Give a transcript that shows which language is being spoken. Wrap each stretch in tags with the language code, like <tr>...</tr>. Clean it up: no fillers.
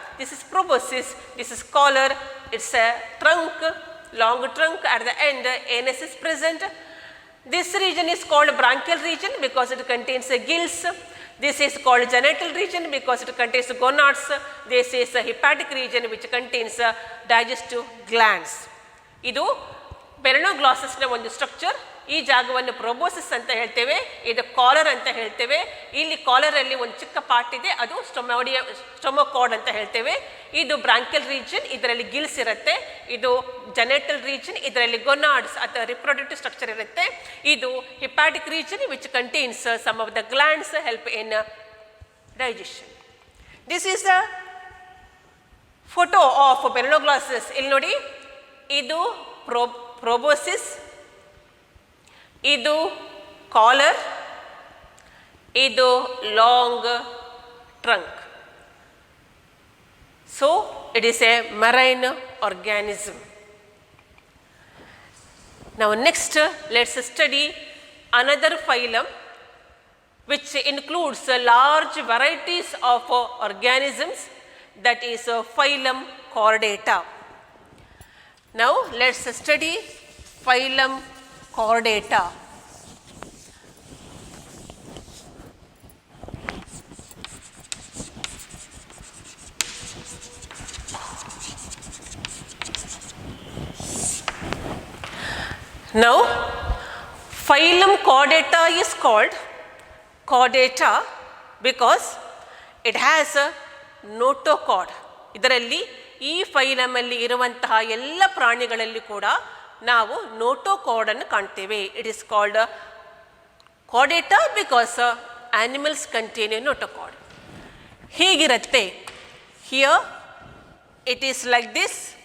<en>This is proboscis, this is collar, it's a trunk, long trunk, at the end anus is present. This region is called branchial region because it contains gills. This is called genital region because it contains gonads. This is a hepatic region which contains digestive glands.</en> <kn>ಇದು ಮೆಲನೋಗ್ಲಾಸಸ್ನ ಒಂದು structure. ಈ ಜಾಗವನ್ನು proboscis ಅಂತ ಹೇಳ್ತೇವೆ, ಇದು collar ಅಂತ ಹೇಳ್ತೇವೆ. ಇಲ್ಲಿ ಕಾಲರಲ್ಲಿ ಒಂದು ಚಿಕ್ಕ ಪಾರ್ಟ್ ಇದೆ, ಅದು ಸ್ಟೊಮೊಕಾರ್ಡ್ ಅಂತ ಹೇಳ್ತೇವೆ. ಇದು ಬ್ರಾಂಕಿಯಲ್ ರೀಜನ್, ಇದರಲ್ಲಿ ಗಿಲ್ಸ್ ಇರುತ್ತೆ. ಇದು ಜೆನೆಟಲ್ ರೀಜನ್, ಇದರಲ್ಲಿ ಗೊನಾಡ್ಸ್ ಅಥವಾ ರಿಪ್ರೊಡಕ್ಟಿವ್ ಸ್ಟ್ರಕ್ಚರ್ ಇರುತ್ತೆ. ಇದು</kn> <en>Hepatic region which contains some of the glands help in digestion. This is the photo of balanoglossus.</en> <kn>ಇಲ್ಲಿ ನೋಡಿ, ಇದು proboscis, ಇದು ಕಾಲರ್, ಇದು long trunk.</kn> <en>So it is a marine organism. Now next let's study another phylum which includes large varieties of organisms, that is phylum Chordata. Now let's study phylum Chordata. Now phylum Chordata is called Chordata because it has a notochord.</en> <kn>ಇದರಲ್ಲಿ ಈ ಫೈಲಮಲ್ಲಿ ಇರುವಂತಹ ಎಲ್ಲ ಪ್ರಾಣಿಗಳಲ್ಲಿ ಕೂಡ ನಾವು ನೋಟೋಕಾರ್ಡನ್ನು ಕಾಣ್ತೇವೆ.</kn> <en>It is called Chordata because animals contain a notochord.</en> <kn>ಹೀಗಿರುತ್ತೆ.</kn> <en>Here it is like this.</en>